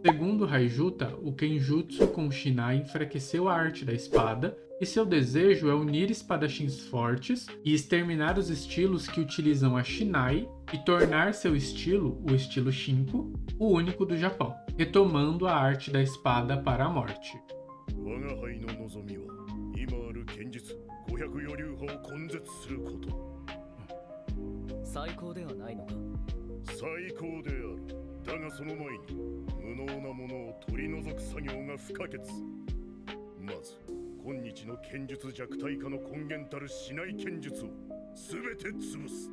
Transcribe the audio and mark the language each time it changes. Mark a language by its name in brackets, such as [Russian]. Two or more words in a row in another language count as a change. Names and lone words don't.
[Portuguese] Segundo Haijuta, o Kenjutsu com Shinai enfraqueceu a arte da espada e seu desejo é unir espadachins fortes e exterminar os estilos que utilizam a Shinai e tornar seu estilo, o estilo Shinko, o único do Japão, retomando a arte da espada para a morte. [Japanese] 500余流派を根絶すること。最高ではないのか。最高である。だがその前に無能なものを取り除く作業が不可欠。まず今日の剣術弱体化の根源たるしない剣術を全て潰す。